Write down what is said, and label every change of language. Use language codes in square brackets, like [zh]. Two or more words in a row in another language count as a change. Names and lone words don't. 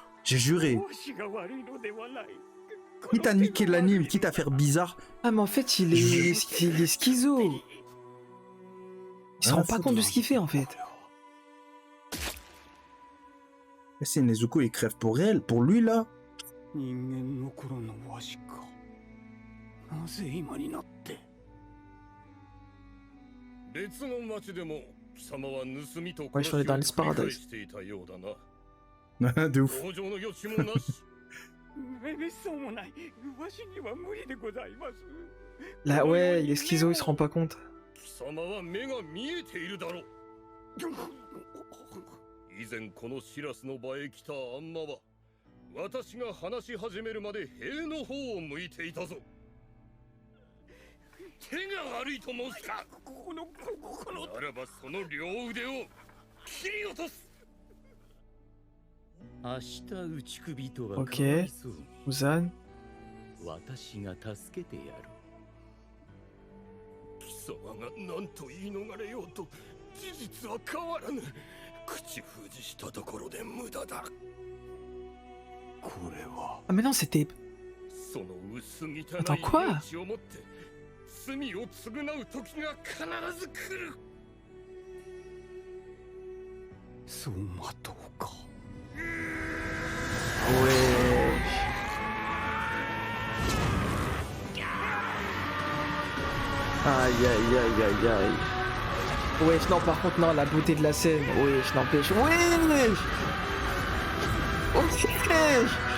[fr] J'ai juré. Quitte à niquer l'anime, quitte à faire bizarre. Ah, mais en fait, il est schizo. Il se Rien rend à pas foutre. compte de ce qu'il fait, en fait. Eh, c'est Nezuko, il crève pour elle, pour lui, là. [ja] 人間の頃のわしかなぜ今になって別の町でも貴様は盗みと [fr] Ouais, je suis allé dans l'Es Paradise. [ja] していたようだな [fr] De ouf. [ja] 同情の余地もなしめそうもないわしには無理でございます [fr] Là, ouais, il est schizo, il se rend pas compte. [ja] 貴様は目が見えているだろう以前このシラスの場へ来たアンマは私が話し始めるまで塀の方を向いていたぞ手が悪いと申すかこのならばその両腕を切り落とす明日打ち首とはかわいそう [fr] Muzan. [ja] 私が助けてやる貴様が何と言い逃れようと事実は変わらぬ口封じしたところで無駄だこれは [fr] Ah, mais non, c'était... [ja] その薄汚い [fr] Attends, quoi [ja] 命をもって罪を償う時が必ず来るそう待とうか [fr] Ouais. Aïe aïe aïe aïe aïe. Wesh, non, par contre, non, la beauté de la scène. Wesh, n'empêche. Wesh. Wesh.